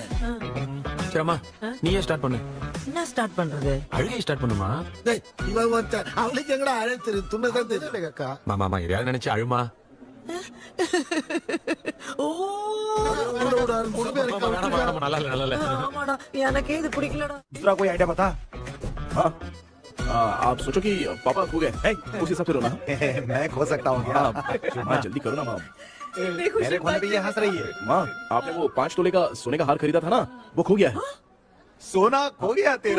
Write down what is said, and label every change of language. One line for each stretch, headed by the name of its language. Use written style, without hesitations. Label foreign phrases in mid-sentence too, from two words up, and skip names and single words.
Tamil: சரிம்மா, நீயே ஸ்டார்ட் பண்ணு. என்ன ஸ்டார்ட் பண்றது? அழுகை ஸ்டார்ட் பண்ணுமா? டேய் இவன் வந்து அவளுக்கு எங்கடா அழ தெரியும்? துண்ணதான் தெரியல அக்கா. மாமா எதையாவது நினைச்சு அழுமா. ஆமாடா, எனக்கு இது பிடிக்கலடா.
Hindi: दूसरा कोई आइडिया बता। हाँ, आप सोचो कि पापा खो गए, उस हिसाब से रोना। मैं खो सकता हूँ क्या? माँ जल्दी करो ना माँ। मेरे खोने पे ये हंस रही है। माँ, आपने वो 5 तोले का सोने का हार खरीदा था ना, वो खो गया है। सोना खो गया तेरा?